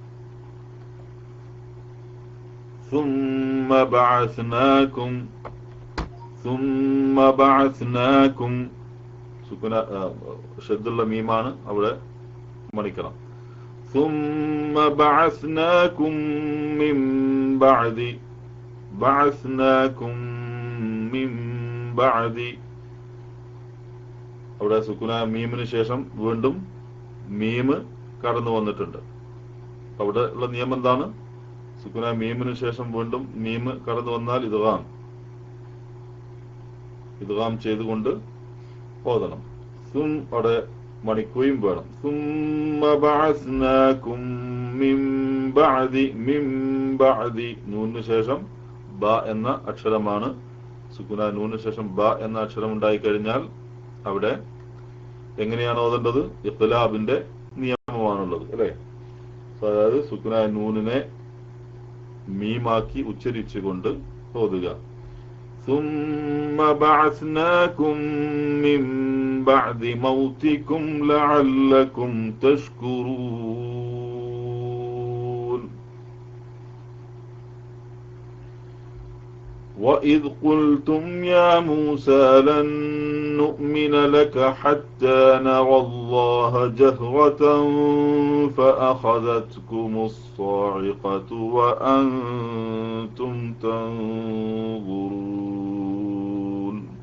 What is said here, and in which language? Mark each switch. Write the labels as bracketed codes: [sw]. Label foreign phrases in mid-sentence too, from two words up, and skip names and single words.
[ar] ثم بعثناكم [ml] സുക്കുന ഷദ്ദുള്ള മീമാണ് അവിടെ മണിക്കണം. [ar] ثم بعثناكم من بعد [ml] അവിടെ സുക്കുന മീമിന് ശേഷം വീണ്ടും മീമ് കടന്നു വന്നിട്ടുണ്ട്. അവിടെ ഉള്ള നിയമം എന്താണ്? സുക്കുന മീമിന് ശേഷം വീണ്ടും മീമ് കടന്നു വന്നാൽ ഇദ്ഗാം ചെയ്തുകൊണ്ട് ഓതണം. അവിടെ മണിക്കുകയും വേണം. [ar] ثم بعثناكم من بعد [ml] നൂനിന് ശേഷം ബ എന്ന അക്ഷരമാണ്. സുക്കുന നൂനിന് ശേഷം ബ എന്ന അക്ഷരം ഉണ്ടായിക്കഴിഞ്ഞാൽ അവിടെ എങ്ങനെയാണ് ഓതേണ്ടത്? ഇഖ്ലാബിന്റെ നിയമമാണുള്ളത്, അല്ലെ? അതായത് സുക്കുന നൂനിനെ മീമാക്കി ഉച്ചരിച്ചുകൊണ്ട് ഓതുക. [ar] ثم بعثناكم من بعد موتكم لعلكم تشكرون. وإذ قلتم يا موسى لن نؤمن لك حتى نرى الله جهرة فأخذتكم الصاعقة وأنتم تنظرون.